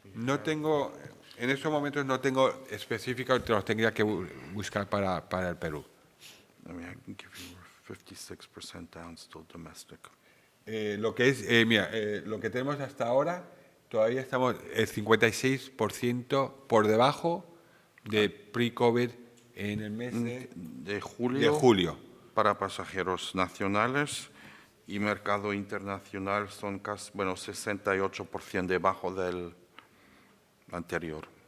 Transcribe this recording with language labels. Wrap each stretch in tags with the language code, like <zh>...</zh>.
<es>No tengo, en estos momentos no tengo específicos, te los tendría que buscar para el Perú.</es> <en>I mean, I can give you 56% down still domestic.</en> <es>Lo que es, mira, lo que tenemos hasta ahora, todavía estamos el 56% por debajo de pre-COVID en el mes De julio. Para pasajeros nacionales y mercado internacional son casi, 68% debajo del anterior.</es>